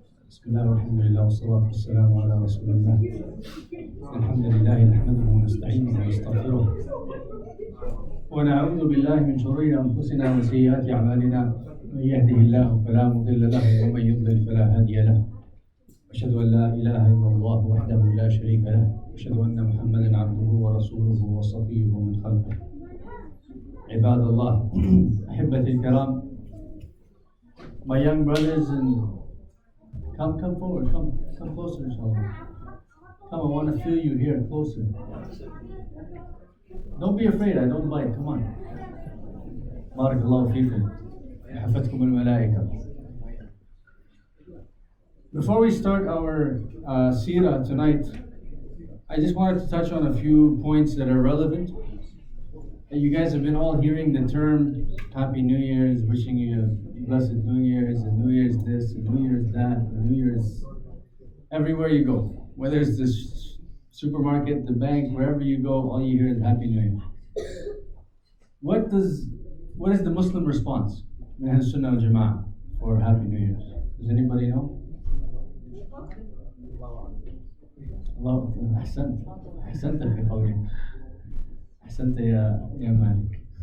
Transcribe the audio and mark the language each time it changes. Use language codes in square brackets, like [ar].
[ar] بسم الله والحمد لله والصلاة والسلام على رسول الله. الحمد لله نحمده ونستعينه ونستغفره ونعوذ بالله من شرور أنفسنا وسيئات أعمالنا. من يهده الله فلا مضل له ومن يضلل فلا هادي له. أشهد أن لا إله إلا الله وحده لا شريك له وأشهد أن محمدا عبده ورسوله وصفيه من خلقه. عباد الله أحبتي الكرام, [en] my young brothers, and come forward, come closer, inshallah. Come, I want to feel you here, closer. Don't be afraid, I don't bite, come on. [ar] Barakallahu feekum. حفتكم الملائكة. [en] Before we start our seerah tonight, I just wanted to touch on a few points that are relevant. You guys have been all hearing the term Happy New Year's, wishing you a blessed New Year's, and New Year's this, and New Year's that, and New Year's everywhere you go. Whether it's the supermarket, the bank, wherever you go, all you hear is Happy New Year. What is the Muslim response in Ahl Sunnah al Jama'ah for Happy New Year's? Does anybody know? [ar] الله أحسنت في قولي أحسنت يا مالك.